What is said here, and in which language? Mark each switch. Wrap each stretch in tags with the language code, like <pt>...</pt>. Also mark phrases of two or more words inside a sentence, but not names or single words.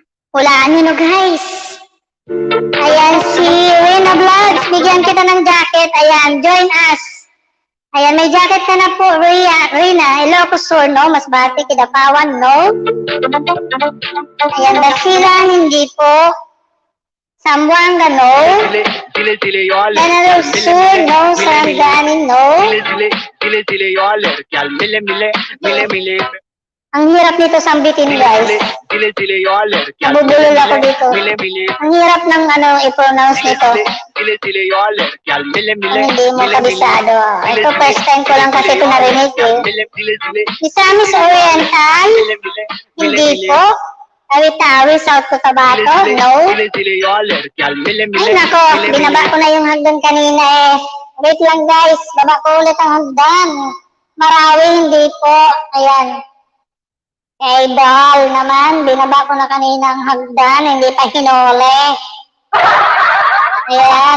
<tl>Hulaan nyo, guys. Ayan, si Rina Vlogs. Bigyan kita ng jacket. Ayan,</tl> <en>join us.</en> <tl>Ayan, may jacket ka na po, Rina. Hello, kusur, no? Mas bati, kidapawan, no? Ayan, Dasila, hindi po. Sambuanga, no.</tl> <es>Dile, dile, dile, yo al</es> <tl>General Sur, no. Sarangani, no.</tl> <es>dile, dile, dile, yo al mile, mile, mile, mile.</es> <tl>Ang hirap nito sambitin, guys.</tl> <es>Dile, dile, yo al</es> <tl>Nabubulol ako dito.</tl> <es>mile, mile.</es> <tl>Ang hirap ng i-pronounce nito.</tl> <es>Dile, dile, yo al mile, mile.</es> <tl>Ang hindi mo kabisado. Ito,</tl> <en>first time</en> <tl>ko lang kasi ito narinig eh.</tl> <es>Dile, dile, dile.</es> <tl>Misamis Oriental?</tl> <es>Mile, mile.</es> <tl>Hindi po. Tawi-tawi, South Cotabato? No.</tl> <es>Dile, dile, yo al mile, mile.</es> <tl>Ay, nako. Binaba ko na yung hagdan kanina eh. Wait lang, guys. Baba ko ulit ang hagdan. Marawi, hindi po. Ayan. Idol naman. Binaba ko na kanina ang hagdan. Hindi pa hinuli. Ayan.</tl>